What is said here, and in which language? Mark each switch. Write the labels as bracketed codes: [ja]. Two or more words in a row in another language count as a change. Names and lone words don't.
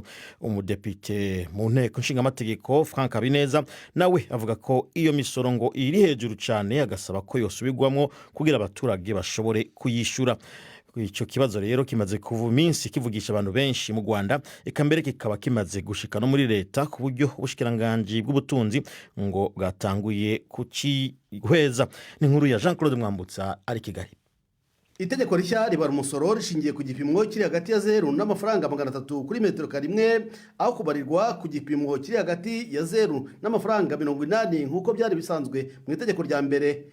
[rn] Umudepite mu nteko nshingaamategeko Frank Habineza nawe avuga ko iyo misoro ngo iri hejuru cyane, agasaba ko yosubirwamwo kugira abaturage bashobore kuyishura. Ico kibazo rero kimaze kuva iminsi kivugisha abantu benshi mu Rwanda, eka mbere kikaba kimaze gushika no muri leta, ku buryo ubushikiranganji bw'ubutunzi ngo bwatanguye kucihweza. Ni inkuru ya Jean Claude Mwambutsa ari Kigali. [rw] Itegeko rishya ribara umusoro rishingiye ku gipimo kiri hagati ya 0 n'amafaranga 300 kuri metero karimwe, aho kubarirwa ku gipimo kiri hagati ya 0 n'amafaranga 80 nk'uko byari bisanzwe mu itegeko rya mbere.